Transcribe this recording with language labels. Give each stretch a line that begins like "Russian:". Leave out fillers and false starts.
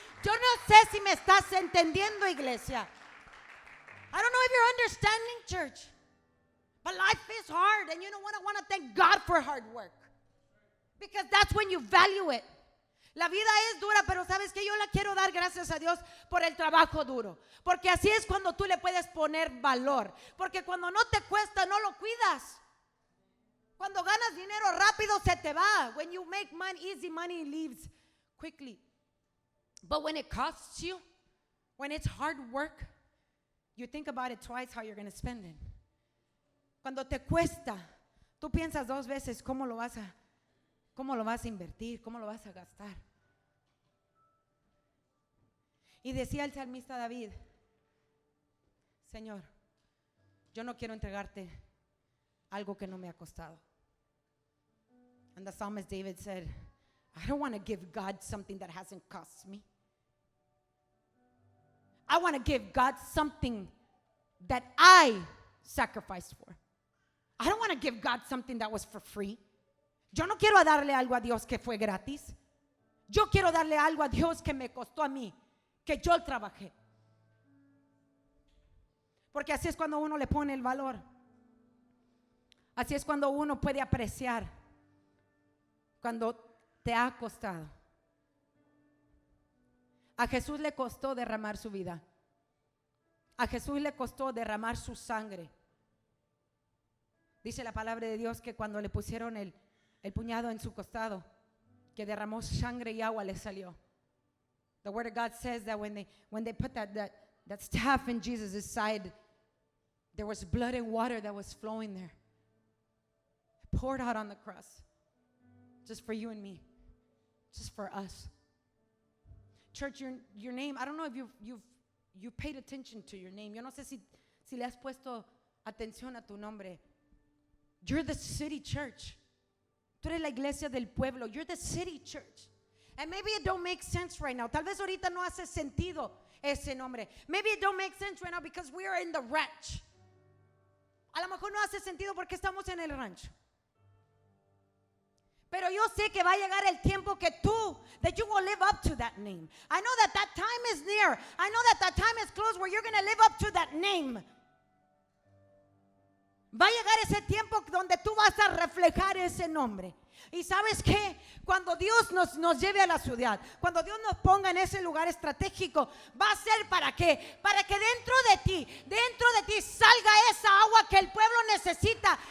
Spanish: Yo no sé si me estás entendiendo, iglesia.
English: I don't know if you're understanding, church. But life is hard. And you know what? I want to thank God for hard work. Because that's when you value it.
Spanish: La vida es dura, pero sabes que yo le quiero dar gracias a Dios por el trabajo duro. Porque así es cuando tú le puedes poner valor. Porque cuando no te cuesta, no lo cuidas. Cuando ganas dinero rápido, se te va.
English: When you make money, easy money leaves quickly. But when it costs you, when it's hard work, you think about it twice how you're going to spend it.
Spanish: Cuando te cuesta, tú piensas dos veces cómo lo vas a invertir, cómo lo vas a gastar. Y decía el salmista David, Señor, yo no quiero entregarte algo que no me ha costado.
English: And the psalmist David said, I don't want to give God something that hasn't cost me. I want to give God something that I sacrificed for. I don't want to give God something that was for free.
Spanish: Yo no quiero darle algo a Dios que fue gratis. Yo quiero darle algo a Dios que me costó a mí, que yo trabajé. Porque así es cuando uno le pone el valor. Así es cuando uno puede apreciar cuando te ha costado. A Jesús le costó derramar su vida. A Jesús le costó derramar su sangre. Dice la palabra de Dios que cuando le pusieron el puñado en su costado, que derramó sangre y agua le salió.
English: The word of God says that when they put that staff in Jesus' side, there was blood and water that was flowing there. It poured out on the cross. Just for you and me. Just for us. Church, your name, I don't know if you've paid attention to your name.
Spanish: Yo no sé si le has puesto atención a tu nombre.
English: You're the city church.
Spanish: Tú eres la iglesia del pueblo.
English: You're the city church. And maybe it don't make sense right now.
Spanish: Tal vez ahorita no hace sentido ese nombre.
English: Maybe it don't make sense right now because we are in the ranch.
Spanish: A lo mejor no hace sentido porque estamos en el rancho. Pero yo sé que va a llegar el tiempo que
English: that you will live up to that name. I know that time is near. I know that time is close where you're going to live up to that name.
Spanish: Va a llegar ese tiempo donde tú vas a reflejar ese nombre. Y ¿sabes qué? Cuando Dios nos lleve a la ciudad, cuando Dios nos ponga en ese lugar estratégico, va a ser ¿para qué? Para que dentro de ti salga esa agua que el pueblo necesita.